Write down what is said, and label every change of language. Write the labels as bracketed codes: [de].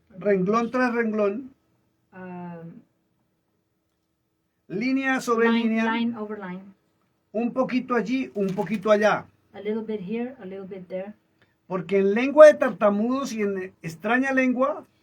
[es] renglón tras renglón, línea sobre línea, [en] line over line. [es] un poquito allí, un poquito allá? [en] A little bit here, a little bit there. [es] Porque en lengua de tartamudos y en extraña lengua